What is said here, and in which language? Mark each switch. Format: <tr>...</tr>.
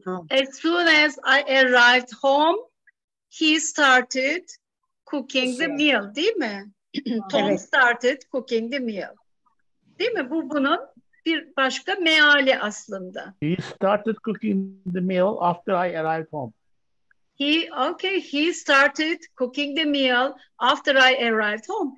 <en>As soon as I arrived home, he started cooking the meal,</en> <tr>değil mi?</tr> <en>Tom started cooking the meal.</en> <tr>Değil mi? Bu bunun bir başka meali aslında.</tr> <en>He started cooking the meal after I arrived home. He started cooking the meal after I arrived home.</en>